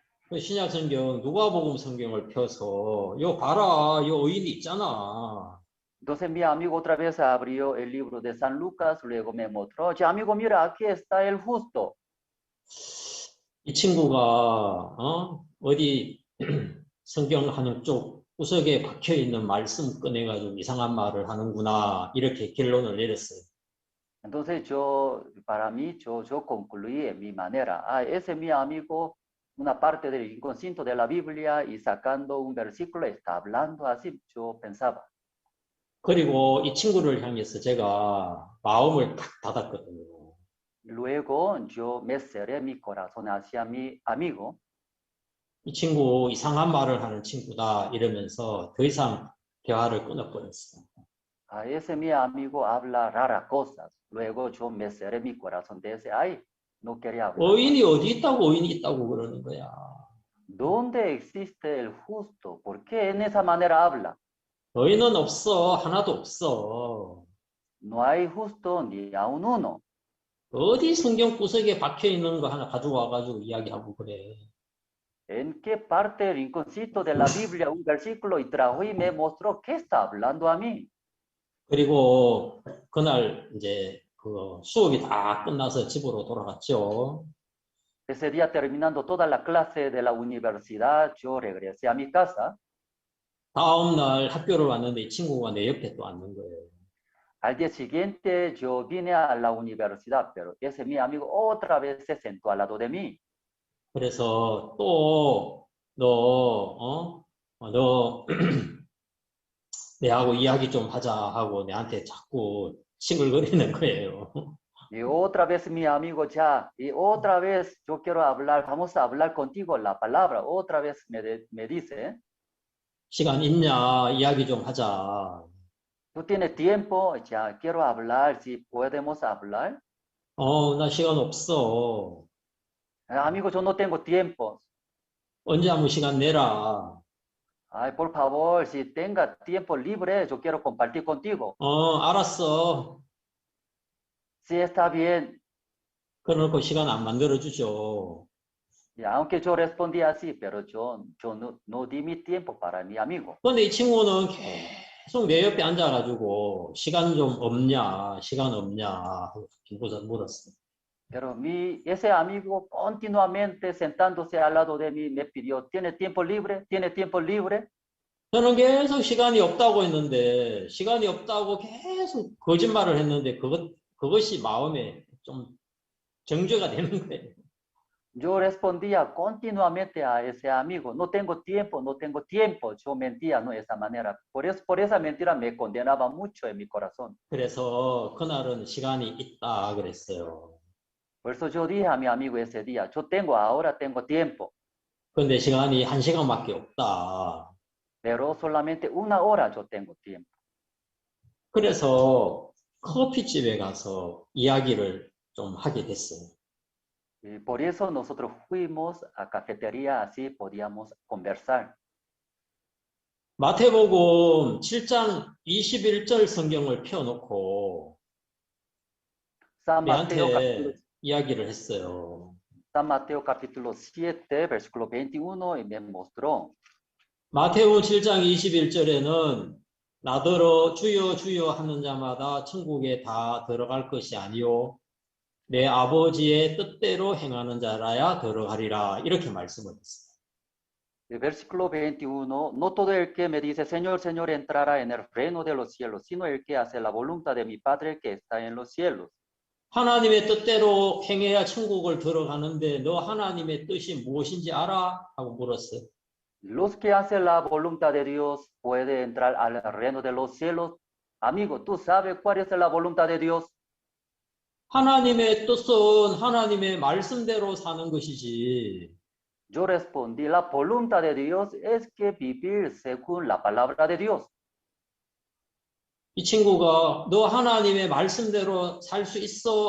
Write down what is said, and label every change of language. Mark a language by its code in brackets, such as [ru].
[ko] 신약 성경 누가복음 성경을 펴서 요 봐라 요 의인이 있잖아. [es] Entonces mi amigo otra vez abrió el libro de San Lucas, luego me mostró, oye amigo mira aquí está el justo. [ko] 이 친구가 어디 성경 하는 쪽 구석에 박혀 있는 말씀 꺼내가지고 이상한 말을 하는구나 이렇게 결론을 내렸어요. [es] Entonces para mí yo concluí en mi manera, ese mi amigo una parte del inconsciente de la Biblia y sacando un versículo está hablando así, yo pensaba. [ko] 그리고 이 친구를 향해서 제가 마음을 탁 닫았거든요. [es] Luego yo me cerré mi corazón hacia mi amigo. [ko] 이 친구 이상한 말을 하는 친구다 이러면서 더 이상 대화를 끊어버렸어요. [es] Ese mi amigo habla raras cosas. Luego yo me cerré mi corazón de ese, no quería hablar. [ko] 의인이 어디 있다고 의인이 있다고 그러는 거야. [es] ¿Dónde existe el justo? ¿Por qué en esa manera habla? [ko] 의인은 없어. 하나도 없어. [es] No hay justo ni aun uno. [ko] 어디 성경 구석에 박혀 있는 거 하나 가져와가지고 이야기하고 그래. [es] ¿En qué parte del rinconcito de la Biblia un versículo y trajo y me mostró qué está hablando a mí? [ko] 그리고 그날 이제 그 수업이 다 끝나서 집으로 돌아갔죠. [es] Ese día terminando toda la clase de la universidad, yo regresé a mi casa. [ko] 다음 날 학교를 왔는데 이 친구가 내 옆에 또 앉는 거예요. [es] Al día siguiente yo vine a la universidad, pero ese mi amigo otra vez se sentó al lado de mí. [ko] 그래서 또 너 내하고 이야기 좀 하자 하고 내한테 자꾸 싱글거리는 거예요. [es] Y otra vez mi amigo ya, y otra vez yo quiero hablar, vamos a hablar contigo la palabra. Otra vez me dice, [ko] 시간 있냐? 이야기 좀 하자. [es] ¿tú tienes tiempo? Ya quiero hablar, si podemos hablar. [ko] 나 시간 없어. [es] Amigo, yo no tengo tiempo. [ko] 언제 한번 시간 내라. [es] Ay, por favor, si tenga tiempo libre, yo quiero compartir contigo. [ko] 알았어. [es] Sí, está bien. [ko] 그래놓고 시간 안 만들어주죠. [es] Y aunque yo respondí así, pero yo no di mi tiempo para mi amigo. [ko] 근데 이 친구는 계속 내 옆에 앉아가지고 시간 좀 없냐, 시간 없냐 하고 물었어. [es] Pero ese amigo continuamente sentándose al lado de mí me pidió, ¿tiene tiempo libre? ¿Tiene tiempo libre? [ko] 저는 계속 시간이 없다고 했는데, 시간이 없다고 계속 거짓말을 했는데, 그것이 마음에 좀 정죄가 되는 거예요. [es] Yo respondía continuamente a ese amigo, no tengo tiempo, no tengo tiempo. Yo mentía, ¿no? De esa manera. Por esa mentira me condenaba mucho en mi corazón. [ko] 그래서 그날은 시간이 있다 그랬어요. [es] Por eso yo dije a mi amigo ese día, ahora tengo tiempo. [ko] 근데 시간이 1시간밖에 없다. [es] Pero solamente 1 hora yo tengo tiempo. [ko] 그래서 커피집에 가서 이야기를 좀 하게 됐어요. [es] Y por eso nosotros fuimos a cafetería, así podíamos conversar. [ko] 마태복음 7장 21절 성경을 펴놓고 [es] San Mateo, [ko] 내한테 이야기를 했어요. [es] San Mateo capítulo 7, versículo 21, y me mostró. [ko] 마태복음 7장 21절에는 나더러 주여 주여 하는 자마다 천국에 다 들어갈 것이 아니요 내 아버지의 뜻대로 행하는 자라야 들어가리라 이렇게 말씀을 했어요. [es] El versículo 21, no todo el que me dice, Señor, Señor, entrará en el reino de los cielos, sino el que hace la voluntad de mi Padre que está en los cielos. [ko] 하나님의 뜻대로 행해야 천국을 들어가는데 너 하나님의 뜻이 무엇인지 알아? 하고 물었어요. [es] Los que hacen la voluntad de Dios pueden entrar al reino de los cielos. Amigo, ¿tú sabes cuál es la voluntad de Dios? [ko] 하나님의 뜻은 하나님의 말씀대로 사는 것이지. [es] Yo respondí, la voluntad de Dios es que vivir según la palabra de Dios. [ko] 이 친구가 너 하나님의 말씀대로 살 수 있어?